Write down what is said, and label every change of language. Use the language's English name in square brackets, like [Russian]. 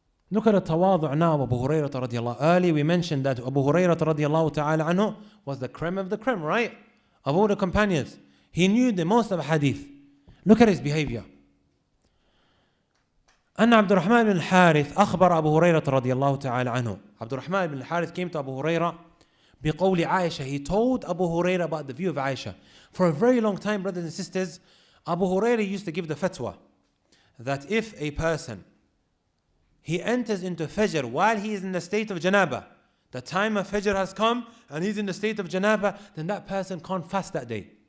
[English] Look at the tawadhu' now of Abu Hurairah radiallahu. Earlier we mentioned that Abu Hurairah radiallahu ta'ala anhu was the creme of the creme, right? Of all the companions. He knew the most of hadith. Look at his behavior. [Arabic] أن عبد الرحمن بن الحارث أخبر أبو هريرة رضي الله تعالى عنه. [English] Abdul Rahman ibn al-Harith came to Abu Hurairah [Arabic] بقول عائشة. [English] He told Abu Hurairah about the view of Aisha. For a very long time, brothers and sisters, Abu Hurairah used to give the fatwa that if a person, he enters into Fajr while he is in the state of Janaba, the time of Fajr has come and he's in the state of Janaba, then that person can't fast that day.